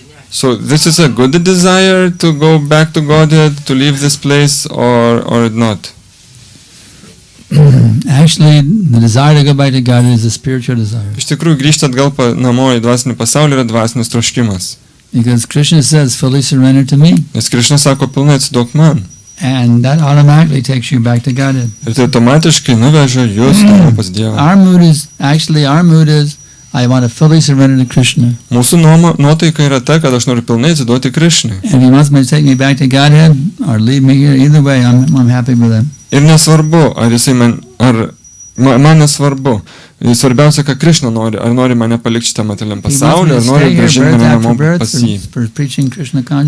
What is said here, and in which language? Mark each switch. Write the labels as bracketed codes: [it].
[en] So this is a good desire to go back to Godhead, to leave this place, or not? Actually, the desire to go back to God is a spiritual desire. [lt] Iš tikrųjų, grįžti atgal namo į dvasinį pasaulį yra dvasinis troškimas. [en] Because Krishna says, fully surrender to me. [lt] Nes Krishna sako, pilnai atsiduok man. [en] And that automatically takes you back to Godhead. [lt] Ir tai automatiškai nuveža jūs namo pas Dievą. [en] Our mood is, I want to fully surrender to Krishna. [lt] Mūsų nuotaika yra ta, kad aš noriu pilnai atsiduoti Krishnai. [en] And if he wants me to take me back to Godhead or leave me here, either way, I'm happy with that. [lt] Ir nesvarbu, ar jisai man nesvarbu. Svarbiausia, kad Krishna nori, ar nori mane palikti šitą materialiam pasauliu, ar nori grąžinti mane namo pas jį.